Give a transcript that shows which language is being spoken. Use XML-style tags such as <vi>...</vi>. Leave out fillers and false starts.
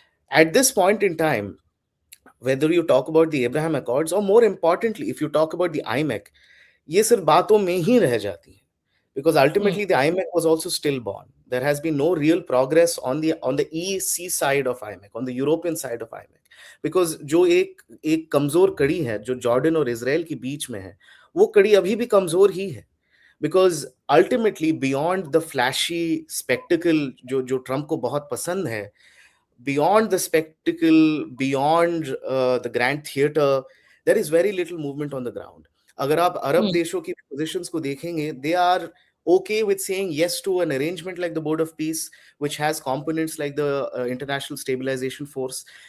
<en>At this point in time, whether you talk about the Abraham Accords or, more importantly, if you talk about the IMEC,</en> <hi>ये सिर्फ बातों में ही रह जाती है.</hi> <en>Because ultimately the IMEC was also stillborn. There has been no real progress on the EC side of IMEC, on the European side of IMEC.</en> <hi>Because जो एक कमजोर कड़ी है जो जॉर्डन और इजराइल के बीच में है, वो कड़ी अभी भी कमजोर ही है.</hi> <en>Because ultimately beyond the flashy spectacle</en> <hi>जो ट्रम्प को बहुत पसंद है,</hi> <en>beyond the spectacle, beyond the grand theater, there is very little movement on the ground.</en> <hi>अगर आप अरब देशों की positions को देखेंगे,</hi> <en>they are okay with saying yes to an arrangement like the Board of Peace, which has components like the International Stabilization Force.</en>